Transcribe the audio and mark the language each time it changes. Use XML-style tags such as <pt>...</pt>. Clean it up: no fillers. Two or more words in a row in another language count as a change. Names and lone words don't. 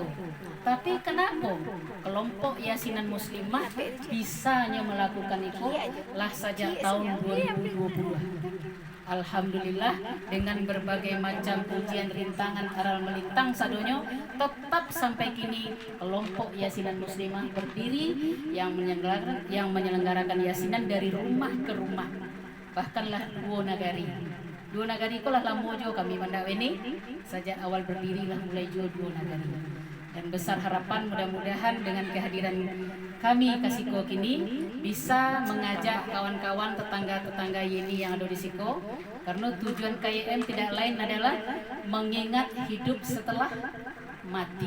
<id>Tapi kenapa kelompok Yasinan Muslimah bisanya melakukan itu lah sejak tahun 2020? Alhamdulillah dengan berbagai macam ujian rintangan aral melintang sadonyo, tetap sampai kini kelompok Yasinan Muslimah berdiri yang menyelenggarakan yasinan dari rumah ke rumah.</id> <min>Bahkanlah dua nagari itulah lamo jo kami mandak ini sejak awal berdiri lah mulai jo dua nagari.</min> <id>Dan besar harapan mudah-mudahan dengan kehadiran kami Kasiko kini bisa mengajak kawan-kawan tetangga-tetangga ini yang ada di Siko, karena tujuan KYM tidak lain adalah mengingat hidup setelah mati.</id>